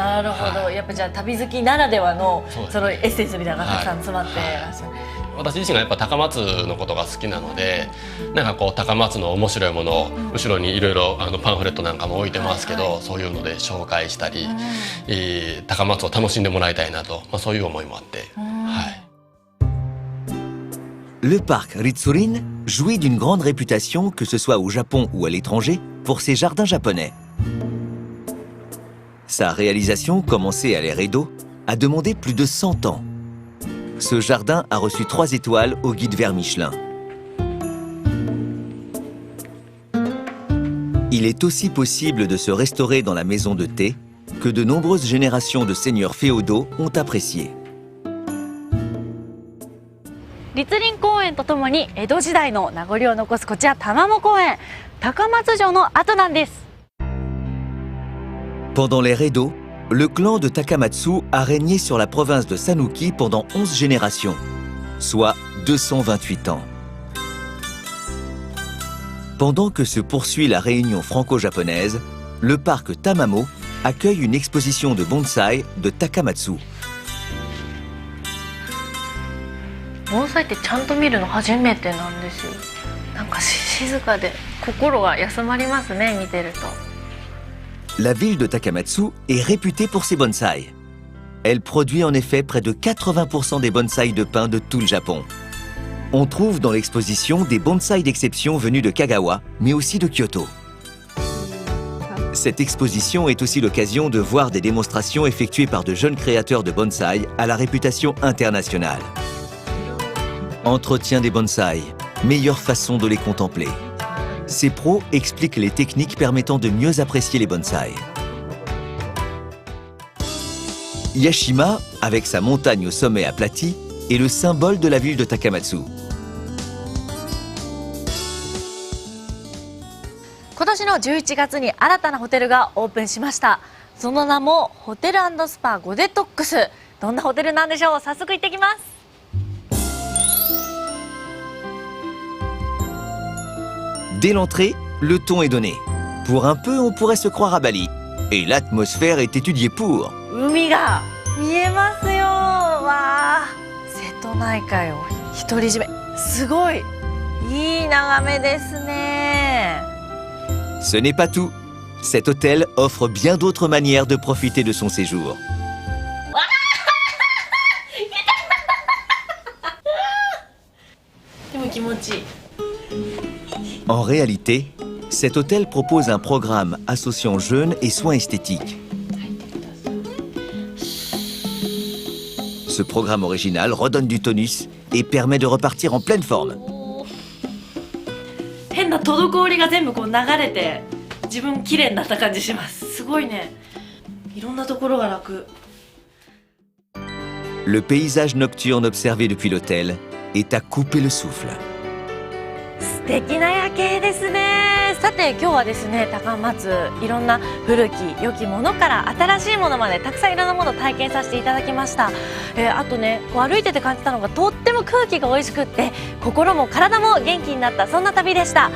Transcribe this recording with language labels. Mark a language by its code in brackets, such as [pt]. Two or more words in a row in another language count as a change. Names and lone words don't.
[ja] なるほど、はい、やっぱじゃあ旅好きならではのそのエッセンスみたいなのがたくさん詰まってらっしゃる、はいはい、私自身がやっぱ高松のことが好きなので、なんかこう高松の面白いものを後ろにいろいろパンフレットなんかも置いてますけど、はいはい、そういうので紹介したり、高松を楽しんでもらいたいなと、まあ、そういう思いもあって、はい。 [fr] Le parc Ritsurin jouit d'une grande réputation, que ce soit au Japon ou à l'étranger, pour ses jardins japonais. Sa réalisation, commencée à l'ère Edo, a demandé plus de 100 ans. Ce jardin a reçu 3 étoiles au guide vert Michelin. Il est aussi possible de se restaurer dans la maison de thé, que de nombreuses générations de seigneurs féodaux ont apprécié. [ja] 栗林公園とともに江戸時代の名残を残すこちら玉藻公園、高松城の跡なんです。 [fr] Pendant l'ère Edo, le clan de Takamatsu a régné sur la province de Sanuki pendant 11 générations, soit 228 ans. Pendant que se poursuit la réunion franco-japonaise, le parc Tamamo accueille une exposition de bonsaï de Takamatsu. [ja] 盆栽ってちゃんと見るの初めてなんですよ。なんか静かで心が休まりますね、見てると。 [fr] La ville de Takamatsu est réputée pour ses bonsaïs. Elle produit en effet près de 80% des bonsaïs de pin de tout le Japon. On trouve dans l'exposition des bonsaïs d'exception venus de Kagawa, mais aussi de Kyoto. Cette exposition est aussi l'occasion de voir des démonstrations effectuées par de jeunes créateurs de bonsaïs à la réputation internationale. Entretien des bonsaïs, meilleure façon de les contempler. Ces pros expliquent les techniques permettant de mieux apprécier les bonsaïs. Yashima, avec sa montagne au sommet aplati, est le symbole de la ville de Takamatsu. [ja] 今年の11月に新たなホテルがオープンしました。その名もホテル&スパゴデトックス。どんなホテルなんでしょう。早速行ってきます。 [fr] Dès l'entrée, le ton est donné. Pour un peu, on pourrait se croire à Bali. Et l'atmosphère est étudiée pour. [ja] 海が見えますよ。わあ、瀬戸内海を独り占め。すごいいい眺めですね。 [fr] Ce n'est pas tout. Cet hôtel offre bien d'autres manières de profiter de son séjour. En réalité, cet hôtel propose un programme associant jeûne et soins esthétiques. Ce programme original redonne du tonus et permet de repartir en pleine forme. [ja] 変な滞りが全部こう流れて自分綺麗になった感じします。すごいね。いろんなところが楽。 [fr] Le paysage nocturne observé depuis l'hôtel est à couper le souffle. [ja] 素敵な夜景ですね。さて今日はですね、高松いろんな古き良きものから新しいものまでたくさんいろんなものを体験させていただきました。あとね、こう歩いてて感じたのがとっても空気が美味しくって心も体も元気になった、そんな旅でした。